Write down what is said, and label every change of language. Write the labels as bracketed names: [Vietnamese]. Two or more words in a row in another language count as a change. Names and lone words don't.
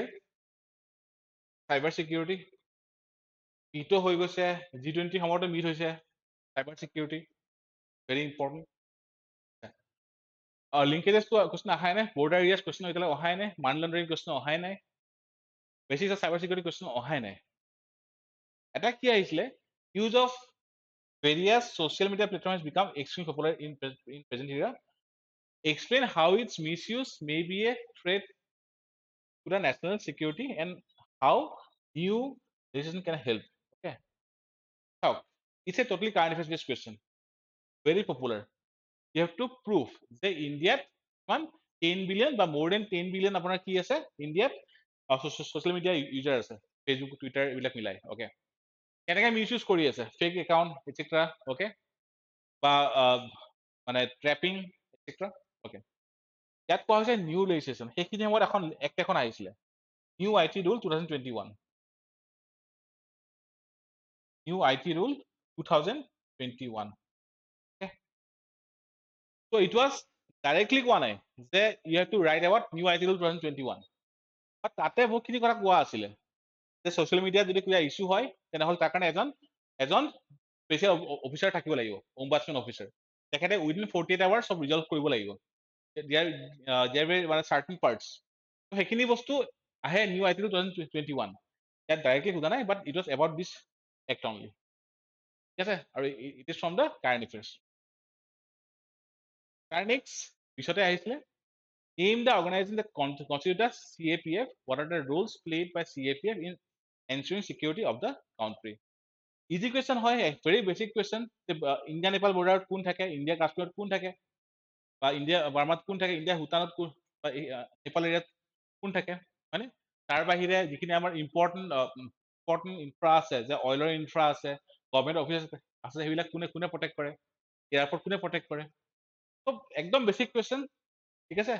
[English] cyber security [Assamese] মিটো হৈ গৈছে, G20 সময়তো মিট হৈছে [English] cyber security, very important. [Assamese] লিংকেজেছটো কুৱেশ্যন অহাই নাই, [English] border areas question [Assamese] এতিয়ালৈ অহাই নাই, [English] money laundering question [Assamese] অহাই নাই, [English] basic cyber security question [Assamese] অহাই নাই। এটা কি আহিছিলে, [English] use of various social media platforms has become extremely popular in present era. Explain how its misuse may be a threat to the national security and how new legislation can help. Okay. How? It's a totally current affairs based question. Very popular. You have to prove that India 10 billion বা more than 10 billion [Assamese] আপোনাৰ কি আছে ইণ্ডিয়াত [English] social media user আছে, ফেচবুক, টুইটাৰ [Assamese] এইবিলাক মিলাই। অ'কে, কেনেকৈ [English] mis use [Assamese] কৰি আছে, [English] fake account etcetera, [Assamese] অ'কে, বা মানে ট্ৰেপিং এটচেট্ৰা। অ'কে, ইয়াত কোৱা হৈছে [English] new legislation, [Assamese] সেইখিনি সময়ত এক্ট এখন আহিছিলে, [English] new IT rule 2021, new IT rule 2021. So it was directly [Assamese] কোৱা নাই যে [English] you have to write about new IT rule 2021, but [Assamese] তাতে বহুতখিনি কথা কোৱা আছিলে যে ছ'চিয়েল মিডিয়াত যদি কিবা ইছ্যু হয় তেনেহ'লে তাৰ কাৰণে এজন [English] special officer [Assamese] থাকিব লাগিব, [English] ombudsman officer, [Assamese] তেখেতে [English] within 48 hours [Assamese] চব ৰিজল্ভ কৰিব লাগিব। মানে [English] certain parts, [Assamese] সেইখিনি বস্তু আহে [English] new IT rule 2021. [Assamese] ইয়াত ডাইৰেক্টলি সোধা নাই, [English] but it was about this act only, [Assamese] ঠিক আছে। [English] আৰু it is from the current affairs. [Assamese] নেক্সট পিছতে আহিছিলে, [English] name the organization that constitute the CAPF, what are the roles played by CAPF in ensuring security of the country. easy question হয়, very basic question. [Assamese] ইণ্ডিয়া নেপাল বৰ্ডাৰত কোন থাকে, ইণ্ডিয়া কাশ্মীৰত কোন থাকে, বা ইণ্ডিয়া বাৰ্মাত কোন থাকে, ইণ্ডিয়া ভূটানত কোন, বা নেপাল এৰিয়াত কোন থাকে, হয়নে? তাৰ বাহিৰে যিখিনি আমাৰ ইম্পৰ্টেণ্ট ইনফ্ৰা আছে, যে অইলৰ ইনফ্ৰা আছে, [English] government office [Assamese] আছে, সেইবিলাক কোনে প্ৰটেক্ট কৰে, এয়াৰপৰ্ট কোনে প্ৰটেক্ট কৰে, চব একদম [English] basic question, [Assamese] ঠিক আছে।